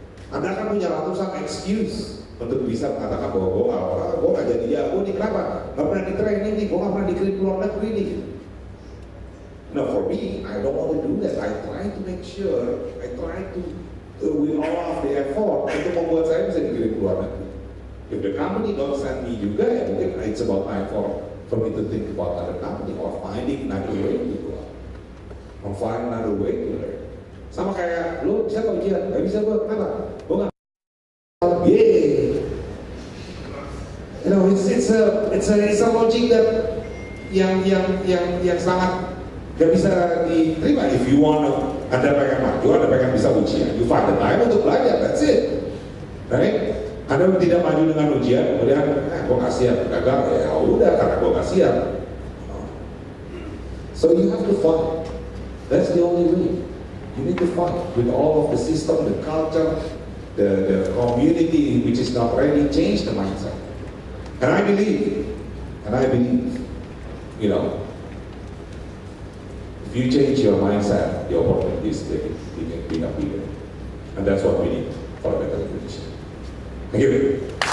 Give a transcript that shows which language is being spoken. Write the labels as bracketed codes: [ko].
[id] Anda akan punya ratusan excuse untuk bisa mengatakan bahwa gue nggak jadi jago nih, kenapa? Nggak pernah di training nih, gue nggak pernah dikirim ke luar negeri nih. [en] No, for me, I don't want to do that. I try to make sure, I try to with all of the effort [id] untuk membuat saya bisa dikirim ke luar negeri. [en] If the company don't send me [id] juga, ya mungkin [en] it's about time for me to think about other company or finding another way to go out. Or find another way to learn. [id] Sama kayak, lo bisa kok ujian? Gak bisa gue, kenapa? Gue gak yeah. [en] You know, it's a logic that [id] yang sangat gak bisa diterima. [en] If you wanna, [id] Anda pengen maju, Anda pengen bisa ujian, [en] you find the time [id] untuk belajar, [en] that's it. Right? [id] Anda tidak maju dengan ujian, kemudian, gue gak siap, gagal, ya udah karena gue gak siap. [en] So you have to fight. That's the only way. You need to fight with all of the system, the culture, the community which is not ready, change the mindset. And I believe, you know, if you change your mindset, the opportunities become bigger. And that's what we need for a better Indonesia. Thank you.